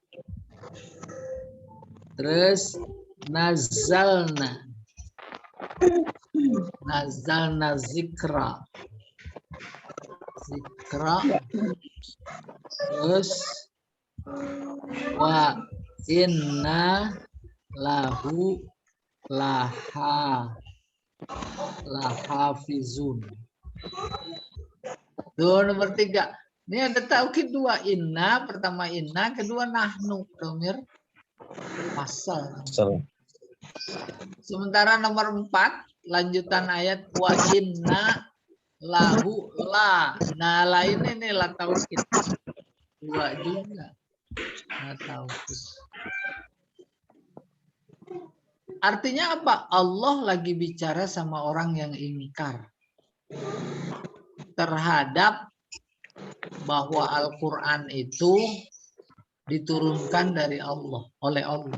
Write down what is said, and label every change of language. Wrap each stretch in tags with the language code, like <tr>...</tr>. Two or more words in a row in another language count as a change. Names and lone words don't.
<ar>Terus نزلنا ذكرا. Terus وإنا له لحافظون.</ar> <id>Tuh nomor 3. Ini ada taukid 2. Inna, pertama inna, kedua nahnu. Domir fasal. Sementara nomor 4, lanjutan ayat</id> <ar>وإنا له ل.</ar> <id>Nah, lain ini la taukid. 2 juga. La taukid. Artinya apa? Allah lagi bicara sama orang yang ingkar terhadap bahwa Al-Quran itu diturunkan dari Allah, oleh Allah.</id>